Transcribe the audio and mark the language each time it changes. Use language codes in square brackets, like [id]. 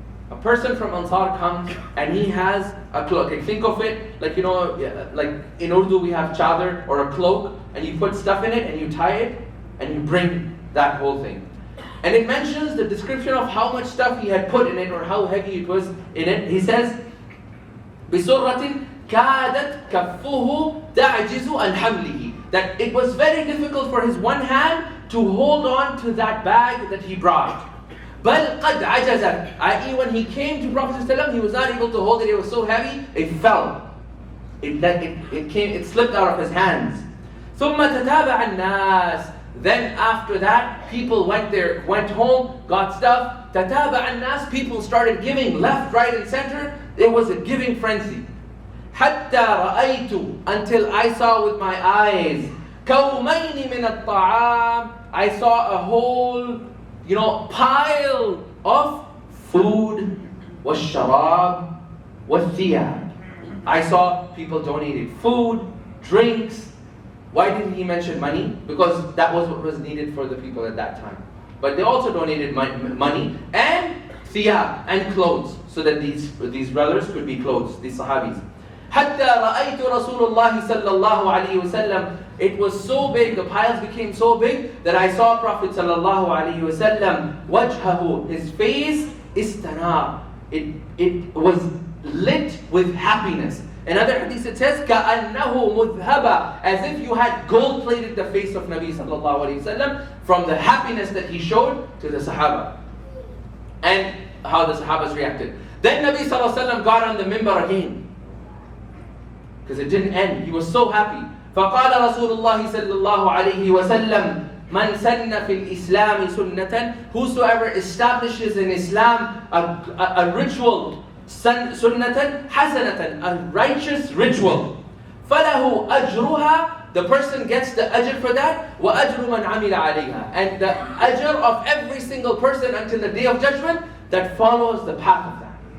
[en] A person from Ansar comes and he has a cloak. Like, think of it like, like in Urdu we have chadar or a cloak, and you put stuff in it and you tie it and you bring that whole thing. And it mentions the description of how much stuff he had put in it or how heavy it was in it. He says, [ar] بِسُرَّةٍ كَادَتْ كَفُّهُ تَعْجِزُ عَنْ حَمْلِهِ. [en] That it was very difficult for his one hand to hold on to that bag that he brought. [ar] بَلْ قَدْ عَجَزَتْ, i.e. [en] when he came to Prophet ﷺ, he was not able to hold it. It was so heavy, it fell. It slipped out of his hands. [ar] ثُمَّ تَتَابَعَ النَّاسِ. [en] Then after that, people went home, got stuff. [ar] تَتَابَعَ النَّاسِ. [en] People started giving left, right, and center. It was a giving frenzy. [ar] حَتَّى رَأَيْتُ. [en] Until I saw with my eyes. [ar] كَوْمَيْنِ مِنَ الطَّعَامِ. [en] I saw a whole pile of food, [ar] وَالشَّرَابِ وَالثِّيَابِ. [en] I saw people donated food, drinks. Why didn't he mention money? Because that was what was needed for the people at that time. But they also donated money and thiyab and clothes, so that these brothers could be clothes, these sahabis. [ar] حتى رأيت رسول الله صلى الله عليه وسلم. [en] It was so big, the piles became so big that I saw Prophet صلى الله عليه وسلم [ar] وجهه, [en] his face [ar] استنار. [en] It was lit with happiness. In other hadith it says [ar] كأنه مذهبة, [en] as if you had gold plated the face of Nabi صلى الله عليه وسلم from the happiness that he showed to the Sahaba and how the Sahabas reacted. Then Nabi صلى الله عليه وسلم got on the mimbar again, because it didn't end. He was so happy. [ar] فقال رسول الله صلى الله عليه وسلم من سن في الإسلام سنة. [en] Whosoever establishes in Islam a ritual, [ar] sunnatan hasanatan, [en] a righteous ritual, [ar] فله أجرها [en] the person gets the ajr for that, [ar] وَأَجْرُ مَنْ عَمِلَ عَلَيْهَا. [en] And the ajr of every single person until the day of judgment that follows the path of that.